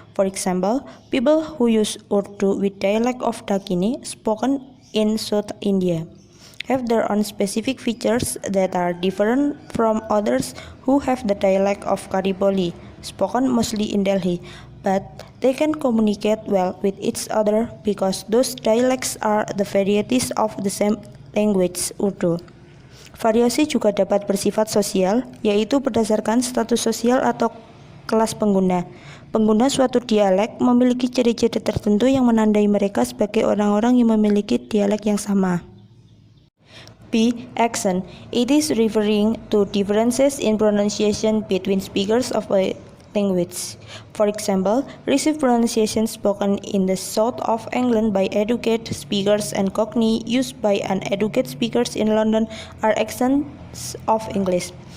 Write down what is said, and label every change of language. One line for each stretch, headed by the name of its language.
English: For example, people who use Urdu with dialect of Dakini, spoken in South India, have their own specific features that are different from others who have the dialect of Kariboli, spoken mostly in Delhi, but they can communicate well with each other because those dialects are the varieties of the same language, Urdu.
Indonesian: Variasi juga dapat bersifat sosial, yaitu berdasarkan status sosial atau kelas pengguna. Pengguna suatu dialek memiliki ciri-ciri tertentu yang menandai mereka sebagai orang-orang yang memiliki dialek yang sama.
English: B. Accent. It is referring to differences in pronunciation between speakers of a language. For example, received pronunciation spoken in the south of England by educated speakers and Cockney used by uneducated speakers in London are accents of English.